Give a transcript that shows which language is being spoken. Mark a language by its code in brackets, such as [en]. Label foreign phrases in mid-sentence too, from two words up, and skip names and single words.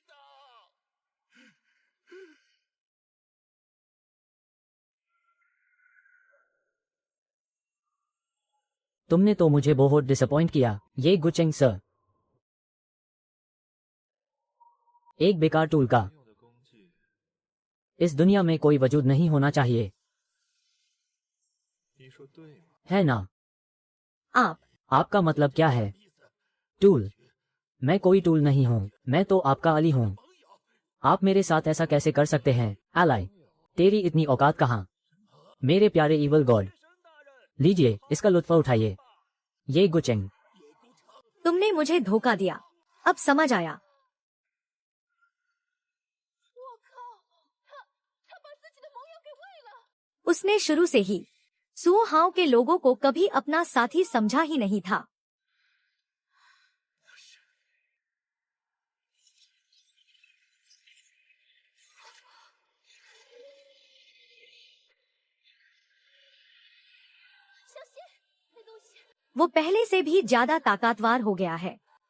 [hi] तुमने तो मुझे बहुत डिसअपॉइंट किया, ये गुचेंग सर। एक बेकार टूल का इस दुनिया में कोई वजूद नहीं होना चाहिए, [zh] 你说对吗？ [hi] है ना? आप। आपका मतलब क्या है? टूल? मैं कोई टूल नहीं हूँ, मैं तो आपका अली हूँ। आप मेरे साथ ऐसा कैसे कर सकते हैं? एलाई, तेरी इतनी औकात कहाँ? मेरे प्यारे [en] evil god, [hi] लीजिए इसका लुत्फ उठाइए। ये गुचेंग, तुमने मुझे धोखा दिया। अब समझ आया। [zh] 我靠，他把自己的盟友给喂了。 [hi] उसने शुरू से ही सुओ हाओ के लोगों को कभी अपना साथी समझा ही नहीं था। वो पहले से भी ज्यादा ताकतवर हो गया है।